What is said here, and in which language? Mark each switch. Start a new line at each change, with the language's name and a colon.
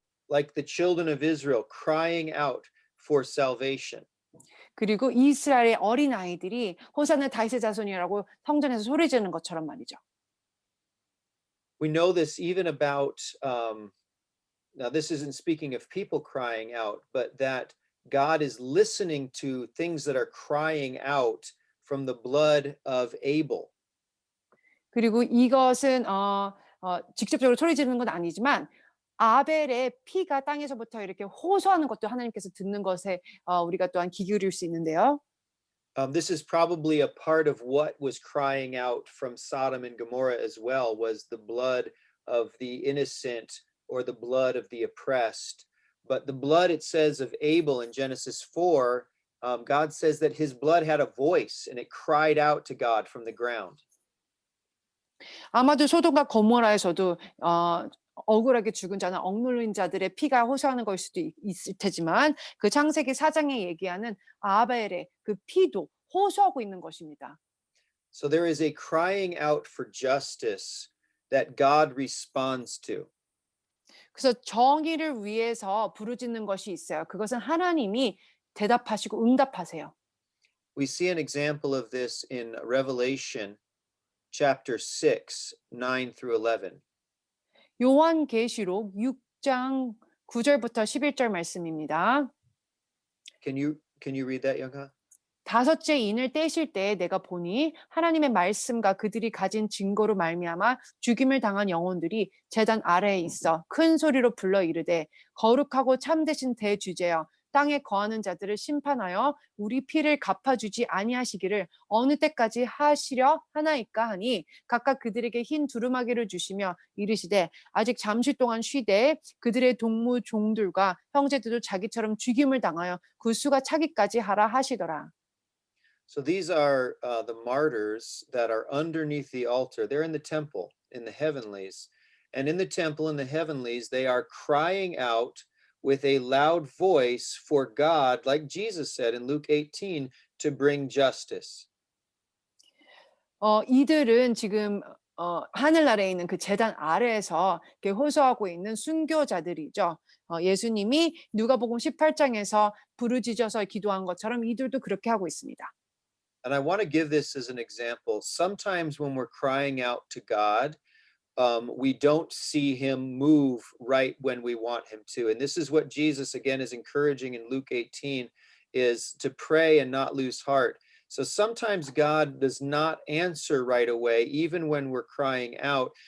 English: Like the children of Israel crying out for salvation.
Korean: 그리고 이스라엘의 어린 아이들이 호산나 다윗의 자손이라고 성전에서 소리 지르는 것처럼 말이죠.
English: We know this even about, now this isn't speaking of people crying out, but that God is listening to things that are crying out from the blood of Abel.
Korean: 그리고 이것은 직접적으로 소리 지르는 건 아니지만 아벨의 피가 땅에서부터 이렇게 호소하는 것도 하나님께서 듣는 것에 우리가 또한 귀 기울일 수 있는데요.
English: This is probably a part of what was crying out from Sodom and Gomorrah as well, was the blood of the innocent or the blood of the oppressed. But the blood, it says, of Abel in Genesis 4, God says that his blood had a voice and it cried out to God from the ground.
Korean: 아마도 소돔과 고모라에서도 억울하게 죽은 자나 억눌린 자들의 피가 호소하는 걸 수도 있을 테지만 그 창세기 4장에 얘기하는 아벨의 그 피도 호소하고 있는 것입니다.
English: So there is a crying out for justice that God responds to.
Korean: 그래서 정의를 위해서 부르짖는 것이 있어요. 그것은 하나님이 대답하시고 응답하세요.
English: We see an example of this in Revelation chapter 6, 9 through 11.
Korean: 요한계시록 6장 9절부터 11절 말씀입니다.
English: Can you read that, Youngha?
Korean: 다섯째 인을 떼실 때에 내가 보니 하나님의 말씀과 그들이 가진 증거로 말미암아 죽임을 당한 영혼들이 제단 아래에 있어 큰 소리로 불러 이르되 거룩하고 참되신 대주제여 땅에 거하는 자들을 심판하여 우리 피를 갚아주지 아니하시기를 어느 때까지 하시려 하나이까 하니 각각 그들에게 흰 두루마기를 주시며 이르시되 아직 잠시 동안 쉬되 그들의 동무 종들과 형제들도 자기처럼 죽임을 당하여 그 수가 차기까지 하라 하시더라.
English: So these are the martyrs that are underneath the altar. They're in the temple, in the heavenlies. And in the temple, in the heavenlies, they are crying out with a loud voice for God, like Jesus said in Luke 18, to bring justice.
Korean: 이들은 지금 하늘나라에 있는 그 제단 아래에서 이렇게 호소하고 있는 순교자들이죠. 예수님이 누가복음 18장에서 부르짖어서 기도한 것처럼 이들도 그렇게 하고 있습니다.
English: And I want to give this as an example. Sometimes when we're crying out to God, we don't see him move right when we want him to. And this is what Jesus, again, is encouraging in Luke 18, is to pray and not lose heart. So sometimes God does not answer right away, even when we're crying out.